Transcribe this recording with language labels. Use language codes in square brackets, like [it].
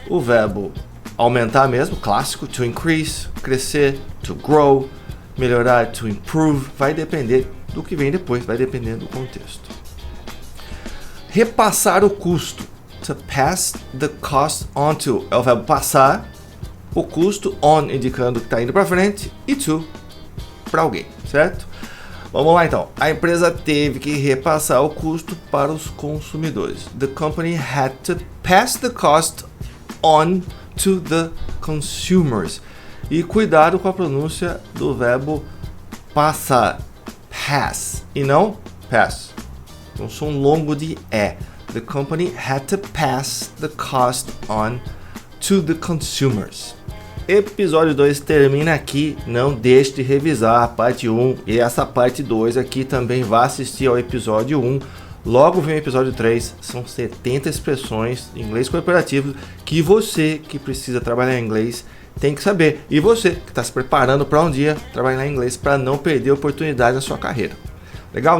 [pt] O verbo aumentar mesmo, clássico, to increase, crescer, to grow, melhorar, to improve, vai depender do que vem depois, vai depender do contexto. Repassar o custo, to pass the cost on to, é o verbo passar o custo, on indicando que está indo para frente e to para alguém, certo? Vamos lá então. A empresa teve que repassar o custo para os consumidores. [en] The company had to pass the cost on to the consumers. [pt] E cuidado com a pronúncia do verbo passar. Pass e não pass. Um som longo de E. [en] The company had to pass the cost on to the consumers. [pt] Episódio 2 termina aqui. Não deixe de revisar a parte 1 e essa parte 2 aqui também. Vá assistir ao episódio 1. Logo vem o episódio 3. São 70 expressões em inglês corporativo que você que precisa trabalhar em inglês tem que saber. E você que está se preparando para um dia trabalhar em inglês para não perder oportunidade na sua carreira. Legal?